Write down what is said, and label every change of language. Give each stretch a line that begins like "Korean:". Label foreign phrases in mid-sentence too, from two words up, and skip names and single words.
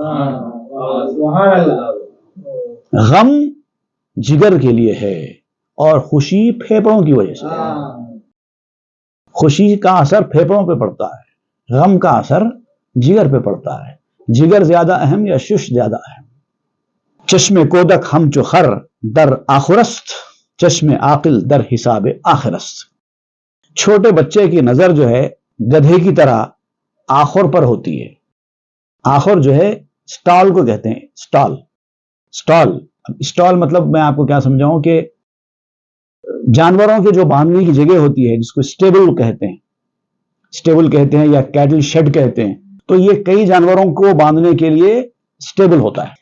Urdu: غم جگر کے لیے ہے اور خوشی پھیپھڑوں کی وجہ سے ہے۔ خوشی کا اثر پھیپھڑوں پہ پڑتا ہے، غم کا اثر جگر پہ پڑتا ہے۔ جگر زیادہ اہم یا شش زیادہ اہم؟
Persian: چشم کودک ہم چو خر در آخرست، چشم عاقل در حساب آخرست۔
Urdu: چھوٹے بچے کی نظر جو ہے گدھے کی طرح آخر پر ہوتی ہے۔ آخر جو ہے سٹال کو کہتے ہیں، سٹال مطلب میں آپ کو کیا سمجھاؤں کہ جانوروں کے جو باندھنے کی جگہ ہوتی ہے جس کو سٹیبل کہتے ہیں یا
English: cattle shed
Urdu: کہتے ہیں، تو یہ کئی جانوروں کو باندھنے کے لیے سٹیبل ہوتا ہے۔